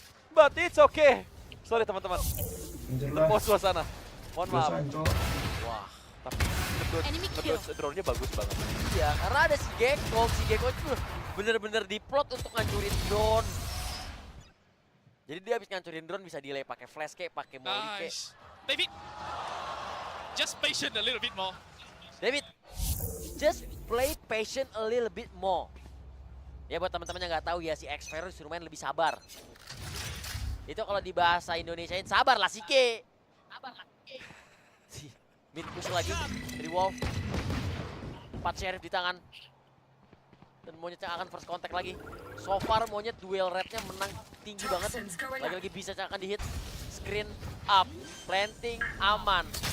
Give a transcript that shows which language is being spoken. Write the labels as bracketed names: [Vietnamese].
[English] But it's okay. Sorry [Indonesian] teman-teman. Tepos suasana. Mohon maaf. Wah, tapi ngedodge drone-nya bagus banget. Iya, karena ada si Gecko itu bener-bener diplot untuk ngancurin drone. Jadi dia habis ngancurin drone bisa delay pakai flash kayak pakai molly kayak. [English] David, just patient a little bit more. David, just play patient a little bit more. [Indonesian] Ya buat teman-teman yang nggak tahu ya, si Xfero disuruh main lebih sabar. Itu kalau di bahasa Indonesiain sabar lah Sike. Mid push lagi dari Wolv. 4 sheriff di tangan. Dan monyet yang akan first contact lagi. [English] So far [Indonesian] monyet duel rate-nya menang tinggi banget. Lagi-lagi bisa yang akan di hit. [English] Screen up, planting aman.